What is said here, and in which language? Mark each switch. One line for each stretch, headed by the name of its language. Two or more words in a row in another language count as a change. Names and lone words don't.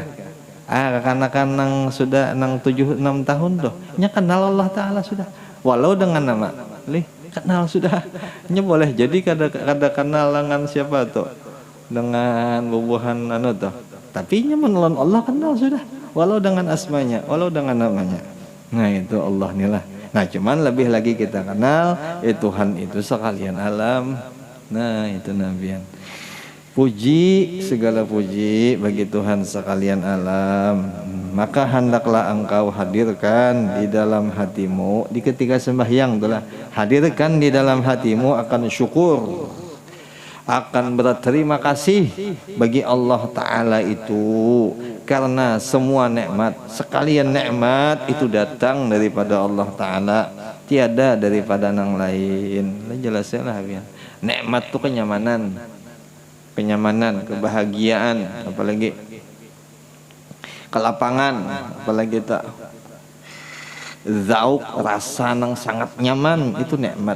Banjar: Kakanakan nang sudah nang 7-6 tahun doh. Nya kenal Allah Taala sudah. Walau dengan nama kenal sudah. Nya boleh jadi kada kenal dengan siapa tuh, dengan bubuhan anu tuh, tapi nya menolong Allah kenal sudah, walau dengan asmanya, walau dengan namanya. Nah itu Allah inilah.
Indonesian: Nah cuman lebih lagi kita kenal Tuhan itu sekalian alam.
Banjar: Nah itu nabian.
Indonesian: Puji, segala puji bagi Tuhan sekalian alam. Maka hendaklah engkau hadirkan di dalam hatimu di ketika sembahyang itulah. Hadirkan di dalam hatimu akan syukur, akan berterima kasih bagi Allah Ta'ala itu. Karena semua nikmat, sekalian nikmat itu datang daripada Allah Ta'ala, tiada daripada nang lain. Jelasnya lah ya. Nikmat itu kenyamanan, kebahagiaan, apalagi kelapangan, apalagi tak zauk, rasa yang sangat nyaman, itu nikmat.